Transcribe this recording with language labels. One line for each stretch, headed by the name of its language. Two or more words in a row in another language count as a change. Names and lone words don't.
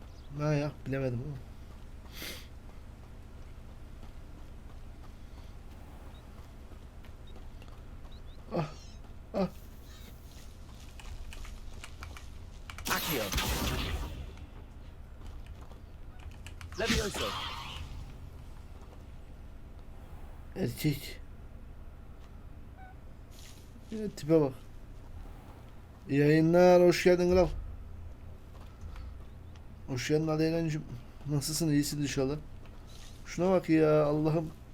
Turkish: Ha ya bilemedim ama. Ah. Ah. Accio. Levioso. Erkek. Evet, tipe bak. İyi yayınlar, hoş geldin kral. Hoş geldin Aleynancığım. Nasılsın, iyisin inşallah. Şuna bak ya, Allah'ım.